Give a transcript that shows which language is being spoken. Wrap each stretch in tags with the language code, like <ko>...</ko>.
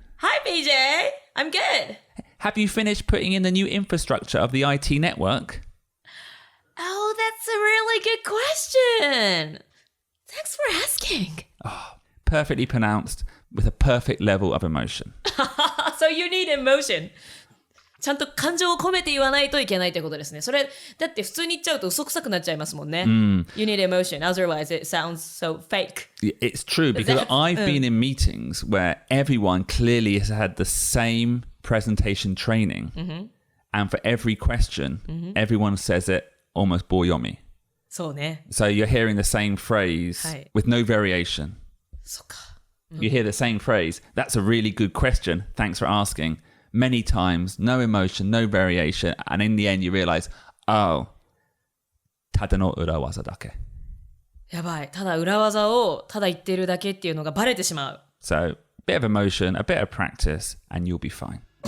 <en>Hi, BJ. I'm good. Have you finished putting in the new infrastructure of the IT network? Oh, that's a really good question. Thanks for asking. Perfectly pronounced with a perfect level of emotion. So you need emotion.</en> <ja>ちゃんと感情を込めて言わないといけないということですね。それ、だって普通に言っちゃうと嘘くさくなっちゃいますもんね。</ja> <en>You need emotion. Otherwise, it sounds so fake. It's true because I've been in meetings where everyone clearly has had the same presentation training. And for every question, everyone says it almost boyomi.</en> <ja>そうね。</ja> <en>So you're hearing the same phrase with no variation.</en> <ja>そうか。</ja> <en>You hear the same phrase. That's a really good question. Thanks for asking. Many times, no emotion, no variation. And in the end, you realize, oh,</en> <ja>ただの裏技だけ。やばい。ただ裏技をただ言ってるだけっていうのがバレてしまう。</ja> <en>So, bit of emotion, a bit of practice, and you'll be fine.</en>